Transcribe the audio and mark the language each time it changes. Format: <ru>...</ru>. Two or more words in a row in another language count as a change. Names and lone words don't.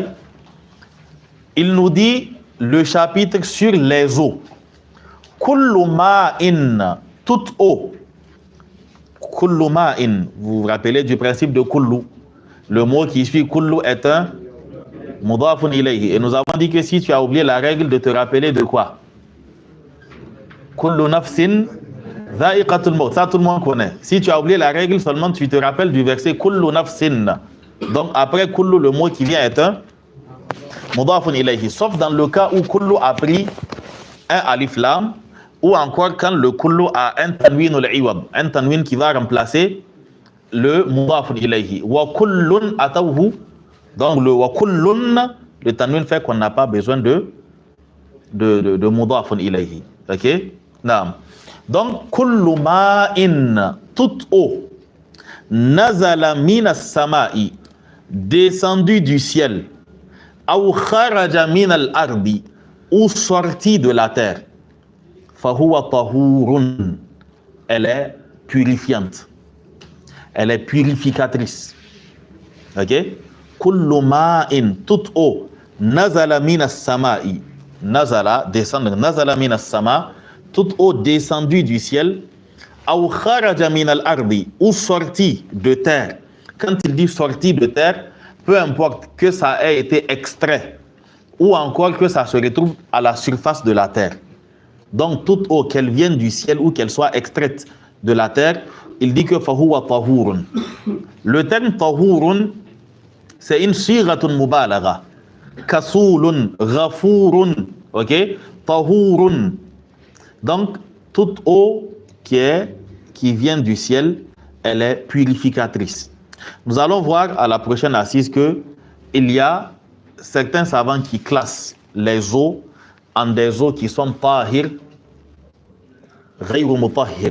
<fr>Il nous dit le chapitre sur les eaux.</fr> <ar>كل ماء,</ar> <fr>toute eau.</fr> <ar>كل ماء,</ar> <fr>vous vous rappelez du principe de kullu. Le mot qui suit kullu est un</fr> <ar>مضاف إليه.</ar> <fr>Et nous avons dit que si tu as oublié la règle, de te rappeler de quoi?</fr> <ar>كل نفس ذائقة الموت.</ar> <fr>Ça, tout le monde connaît. Si tu as oublié la règle, seulement tu te rappelles du verset</fr> <ar>كل نفس.</ar> <fr>Donc après kullu, le mot qui vient est un</fr> <ar>مضاف إليه.</ar> <fr>Sauf dans le cas où kullu a pris un</fr> <ar>ألف لام,</ar> <fr>ou encore quand le kullu a un</fr> <ar>تنوين العوض,</ar> <fr>un tanwin qui va remplacer le</fr> <ar>مضاف إليه. وكل أتوه.</ar> <fr>Donc le</fr> <ar>وكل,</ar> <fr>le tanwin fait qu'on n'a pas besoin de</fr> <ar>مضاف إليه.</ar> <fr>OK? Naam. Donc</fr> <ar>كل ماء,</ar> <fr>toute eau,</fr> <ar>نزل من السماء,</ar> <fr>descendu du ciel,</fr> <ar>أو خرج من الأرض,</ar> <fr>ou sorti de la terre,</fr> <ar>فهو طهور,</ar> <fr>elle est purifiante, elle est purificatrice. Ok?</fr> <ar>كل ماء,</ar> <fr>toute eau,</fr> <ar>نزل من السماء نزل, descendre, نزل من السماء,</ar> <fr>toute eau descendue du ciel,</fr> <ar>أو خرج من الأرض,</ar> <fr>ou sortie de terre. Quand il dit sortie de terre, peu importe que ça ait été extrait ou encore que ça se retrouve à la surface de la terre. Donc toute eau, qu'elle vienne du ciel ou qu'elle soit extraite de la terre, il dit que</fr> <ar>فهو طهور.</ar> <fr>Le terme tahurun, c'est une</fr> <ar>صيغة مبالغة. كسول غفور, ok?</ar> <fr>Tahurun. Donc toute eau qui vient du ciel, elle est purificatrice. Nous allons voir à la prochaine assise que il y a certains savants qui classent les eaux en des eaux qui sont</fr> <ar>طاهر غير مطهر.</ar>